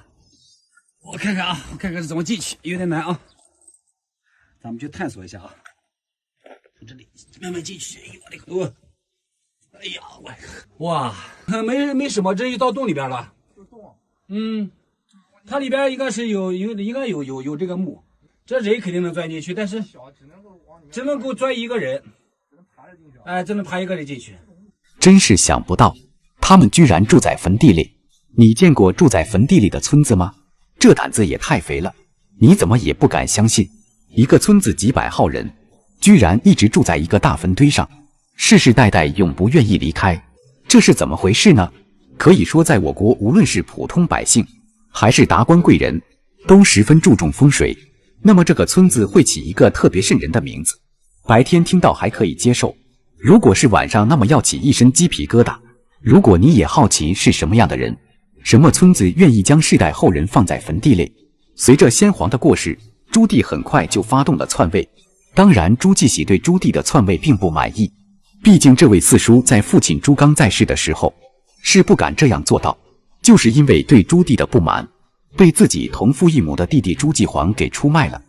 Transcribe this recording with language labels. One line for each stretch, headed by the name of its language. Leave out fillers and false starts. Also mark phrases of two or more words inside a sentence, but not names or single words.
Chinese: 我看看是怎麼進去，有點難啊。咱們去探索一下啊。從這裡慢慢進去，哎呦我的个多！哎呀，哇，没什麼，这就到洞裡邊了。它裡邊應該有這個墓，這人肯定能鑽進去，但是只能夠鑽一個人，哎，只能爬一個人進去。真是想不到，他們居然住在墳地裡。你見過住在墳地裡的村子嗎？這膽子也太肥了！你怎麼也不敢相信，一個村子幾百號人，居然一直住在一個大墳堆上，世世代代永不願意離開，這是怎麼回事呢？可以說，在我國，無論是普通百姓，還是達官貴人，都十分注重風水。那麼這個村子會起一個特別瘆人的名字，白天聽到還可以接受，如果是晚上，那麼要起一身雞皮疙瘩。如果你也好奇是什麼樣的人，什麼村子願意將世代後人放在墳地裡？隨着先皇的過世，朱棣很快就發動了篡位。當然，朱繼喜對朱棣的篡位並不滿意，畢竟這位四叔在父親朱剛在世的時候是不敢這樣做到，就是因為對朱棣的不滿，被自己同父異母的弟弟朱繼煌給出賣了。